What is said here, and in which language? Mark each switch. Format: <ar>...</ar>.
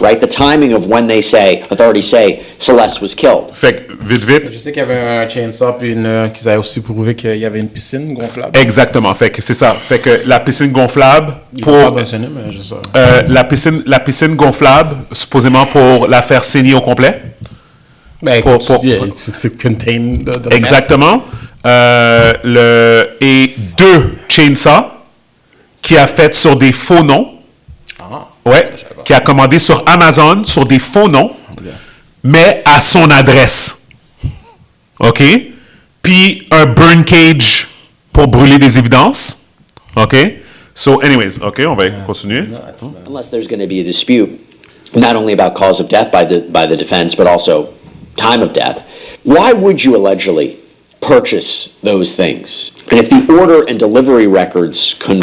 <en>Right, the timing of when authorities say Celeste was killed.</en> <fr>Fait que, vite. Je sais qu'il y avait un chainsaw puis qu'ils avaient aussi prouvé qu'il y avait une piscine gonflable. Exactement. Fait que c'est ça. Fait que la piscine gonflable pour Pas mentionné, mais je sais. la piscine gonflable supposément pour la faire saigner au complet. Ben, Pour-</fr> <en>to contain the</en> <fr>Exactement. Et 2 chainsaws qui a fait sur des faux noms. Ouais. Qui a commandé sur Amazon sur des faux noms, mais à son adresse. OK? Puis un burn cage pour brûler des évidences. OK?</fr> <en>So, anyways,</en> <fr>OK, on va continuer.</fr> <en>Unless there's going to be a dispute, not only about cause of death by the defense, but also time of death. Why would you allegedly purchase those things? And if the order and delivery records</en>